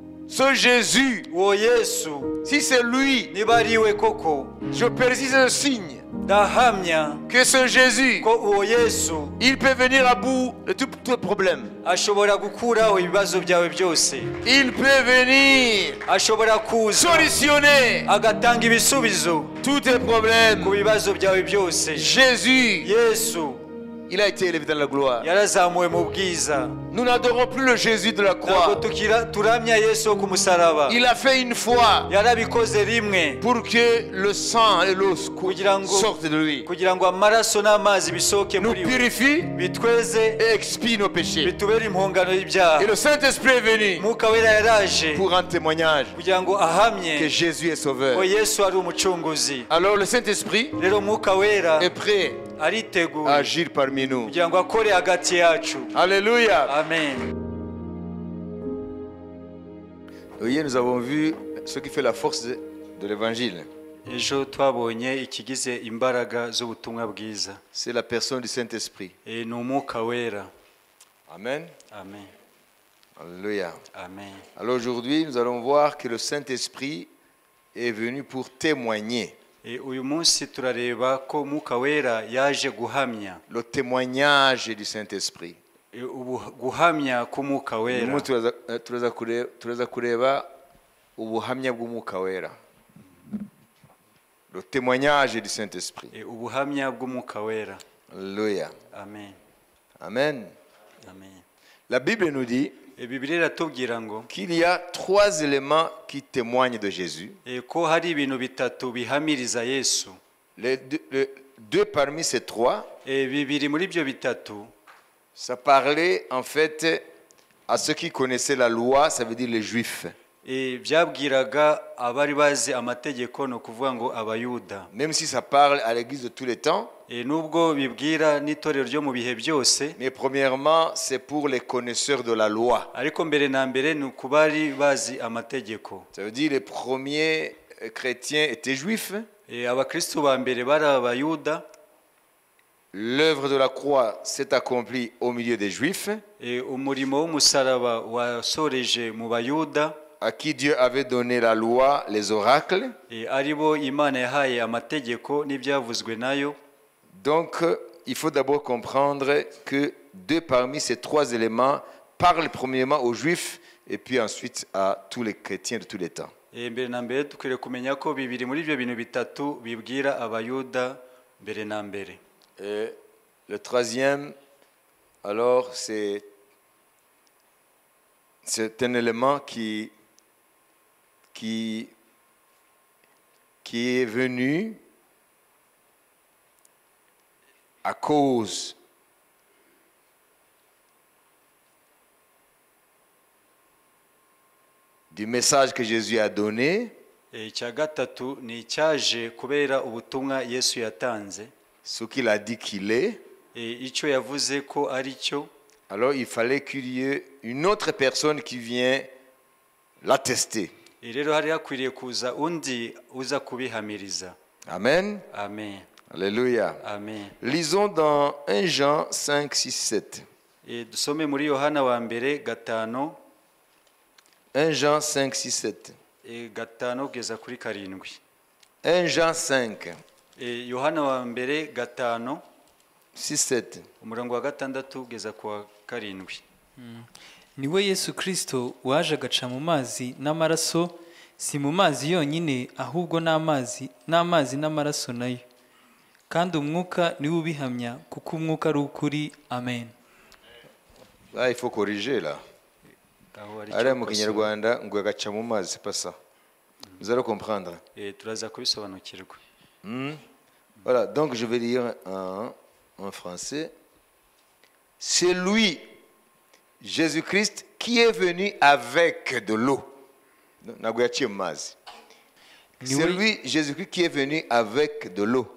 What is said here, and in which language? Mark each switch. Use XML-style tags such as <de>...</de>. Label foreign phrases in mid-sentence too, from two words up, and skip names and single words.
<fr>Ce Jésus,</fr> <rw>uwo Yesu</rw> <fr>si c'est lui,</fr> <rw>niba ari we koko,</rw> <fr>je précise le signe</fr> <rw>ndahamya</rw> <fr>que ce Jésus,</fr> <rw>ko uwo Yesu</rw> <fr>il peut venir à bout de tout problème.</fr> <rw>ashobora gukuraho ibibazo byawe byose.</rw> <fr>Il peut venir</fr> <rw>Ashobora kuza</rw> <fr>solutionner</fr> <rw>agatanga ibisubizo</rw> <fr>tous tes problèmes.</fr> <rw>ku bibazo byawe byose.</rw> <fr>Jésus,</fr> <rw>Yesu</rw> <fr>il a été élevé dans la gloire.</fr> <rw>yarazamuwe mu bwiza.</rw> <fr>Nous n'adorons plus le Jésus de la</fr> <rw>Ntabwo</rw> <fr>croix.</fr> <rw>turamya Yesu wo ku musaraba.</rw> <fr>Il a fait une fois</fr> <rw>Yarabikoze rimwe</rw> <fr>pour que le sang et l'eau sortent de lui.</fr> <rw>kugira ngo amaraso n'amazi bisohoke</rw> <fr>Nous</fr> <rw>muri we,</rw> <fr>purifie</fr> <rw>bitweze</rw> <fr>et expie nos péchés.</fr> <rw>bitubere impongano y'ibyaha.</rw> <fr>Et le Saint-Esprit est venu</fr> <rw>Mwuka wera yaraje</rw> <fr>pour un témoignage</fr> <rw>kugira ngo</rw> <fr>que</fr> <rw>ahamye</rw> <fr>Jésus est sauveur.</fr> <rw>ko Yesu ari umucunguzi.</rw> <fr>Alors le Saint-Esprit</fr> <rw>Rero Mwuka wera</rw> <fr>est prêt à</fr> <rw>ariteguye</rw> <fr>agir parmi nous.</fr> <rw>kugira ngo akore hagati yacu.</rw> <fr>Alléluia. Amen. Hier, nous avons vu ce qui fait la force de l'évangile.</fr> <rw>Ejo twabonye ikigize imbaraga z'ubutumwa bwiza.</rw> <fr>C'est la personne du Saint-Esprit.</fr> <rw>Ni Umwuka wera. Amen. Amen. Alléluia. Amen.</rw> <fr>Alors aujourd'hui, nous allons voir que le Saint-Esprit est venu pour témoigner.</fr> <rw>Uyu munsi turareba ko Umwuka wera yaje guhamya.</rw> <fr>Le témoignage du Saint-Esprit.</fr> <rw>Guhamya k'Umwuka wera. turaza kureba ubuhamya bw'Umwuka wera.</rw> <fr>Le témoignage du Saint-Esprit.</fr> <rw>Ubuhamya bw'Umwuka wera. Alléluia. Amen. Amen. Amen.</rw> <fr>La Bible nous dit</fr> <rw>Bibiliya iratubwira ngo</rw> <fr>qu'il y a 3 éléments qui témoignent de Jésus.</fr> <rw>ko hari ibintu bitatu bihamiriza Yesu.</rw> <fr>Les deux parmi ces 3,</fr> <rw>bibiri muri byo bitatu,</rw> <fr>ça parlait en fait à ceux qui connaissaient la loi, ça veut dire les Juifs.</fr> <rw>byabwiraga abari bazi amategeko, no kuvuga ngo abayuda.</rw> <fr>Même si ça parle à l'église de tous les temps.</fr> <rw>Nubwo bibwira n'itorero ryo mu bihe byose.</rw> <fr>Mais premièrement, c'est pour les connaisseurs de la loi.</fr> <rw>Ariko mbere na mbere ni kubari bazi amategeko.</rw> <fr>Ça veut dire les premiers chrétiens étaient juifs.</fr> <rw>Abakristo ba mbere bari abayuda.</rw> <fr>L'œuvre de la croix s'est accomplie au milieu des Juifs.</fr> <rw>Umurimo w'umusaraba wasoreje mu bayuda.</rw> <fr>À qui Dieu avait donné la loi, les oracles.</fr> <rw>Aribo Imana yahaye amategeko n'ibyavuzwe nayo.</rw> <fr>Donc, il faut d'abord comprendre que 2 parmi ces 3 éléments parlent premièrement aux Juifs et puis ensuite à tous les chrétiens de tous les temps.</fr> <rw>Mbere na mbere dukwiriye kumenya ko bibiri muri ibyo bintu bitatu bibwira abayuda mbere na mbere.</rw> <fr>Et le 3e, alors, c'est un élément qui est venu à cause du message que Jésus a donné.</fr> <rw>Icya gatatu ni icyaje kubera ubutumwa Yesu yatanze.</rw> <fr>Ce qu'il a dit qu'il est.</fr> <rw>Icyo yavuze ko ari cyo.</rw> <fr>Alors il fallait qu'il y ait une autre personne qui vient l'attester.</fr> <rw>Rero hari hakwiriye kuza undi uza kubihamiriza. Amen. Amen. Alléluia. Amen.</rw> <fr>Lisons dans 1 Jean 5, 6, 7.</fr> <rw>Dusome muri Yohana wa mbere 5.</rw> <fr>1 Jean 5, 6, 7.</fr> <rw>5 kugeza kuri 7.</rw> <fr>1 Jean 5.</fr> <rw>Yohana wa mbere 5.</rw> <fr>6, 7.</fr> <rw>Umurongo wa 6 kugeza ku 7. Niwe Yesu Kristo waje agaca mu mazi n'amaraso, si mu mazi yonyine ahubwo n'amazi n'amaraso nayo. Kandi umwuka niwe ubihamya kuko umwuka ari ukuri. Amen.</rw> <fr>Là, il faut corriger là. Allez,</fr> <rw>mu Kinyarwanda ngo agaca mu mazi,</rw> <fr>c'est pas ça. Vous allez comprendre.</fr> <rw>Turaza kubisobanukirwa.</rw> <fr>Voilà, donc je vais lire en français. C'est lui, Jésus-Christ, qui est venu avec de l'eau. C'est lui, Jésus-Christ, qui est venu avec de l'eau.</fr>